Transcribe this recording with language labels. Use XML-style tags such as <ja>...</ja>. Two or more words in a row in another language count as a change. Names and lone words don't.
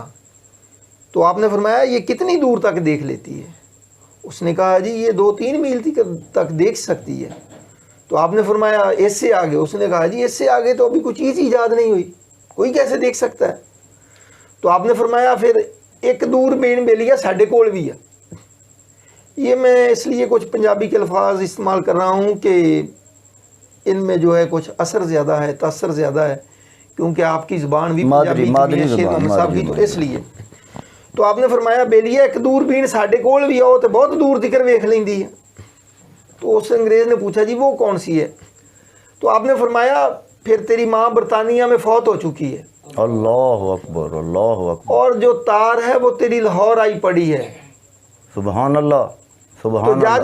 <ur>تو آپ نے فرمایا یہ کتنی دور تک دیکھ لیتی ہے؟ اس نے کہا جی یہ 2-3 میل تک دیکھ سکتی ہے. تو آپ نے فرمایا اس سے آگے؟ اس نے کہا جی اس سے آگے تو ابھی کوئی چیز ایجاد نہیں ہوئی, کوئی کیسے دیکھ سکتا ہے؟ تو آپ نے فرمایا پھر ایک دوربین</ur> <pa>بیلیا ساڈے کول بھی ہے.</pa> <ur>یہ میں اس لیے کچھ پنجابی کے الفاظ استعمال کر رہا ہوں کہ ان میں جو ہے کچھ اثر زیادہ ہے, تاثر زیادہ ہے, کیونکہ آپ کی زبان بھی پنجابی مادری شیر محمد صاحب کی, زبان تو اس لیے. تو آپ نے فرمایا</ur> <pa>بیلیا ایک دوربین ساڈے کول بھی آؤ تو بہت دور تکر ویکھ لیندی ہے.</pa> <ur>تو اس انگریز نے پوچھا جی وہ کون سی ہے؟ تو آپ نے فرمایا پھر تیری ماں برطانیہ میں فوت ہو چکی ہے.</ur> <ar>اللہ اکبر اللہ اکبر.</ar> <ur>اور جو تار ہے وہ تیری لاہور آئی پڑی ہے.</ur> <ar>سبحان اللہ</ar> <ur>تو سبحان جا</ur>